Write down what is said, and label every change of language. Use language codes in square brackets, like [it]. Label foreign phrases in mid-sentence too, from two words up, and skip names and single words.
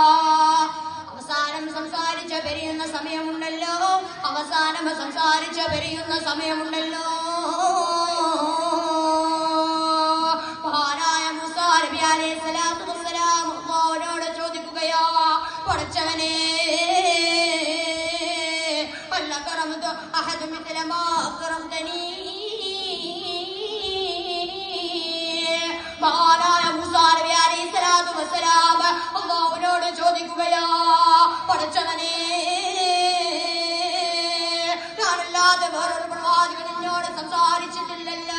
[ml] അവസാനം സംസാരിച്ച പെരിയുന്ന സമയമുണ്ടല്ലോ, മഹാനായ മൂസാ നബി [ar] عليه الصلاة والسلام [ml] അല്ലാഹുവിനോട് ചോദിക്കുകയാ, പടച്ചവനേ, [ar] أحد مثل ما أكرمتني. [ml] മഹാനായ മൂസാ നബി [ar] عليه الصلاة والسلام [ml] അല്ലാഹുവിനോട് ചോദിക്കുകയാ, പടച്ചവനേ, ഞാനല്ലാതെ വേറൊരു പ്രവാചകൻ എന്നോട് സംസാരിച്ചിട്ടില്ലല്ലോ.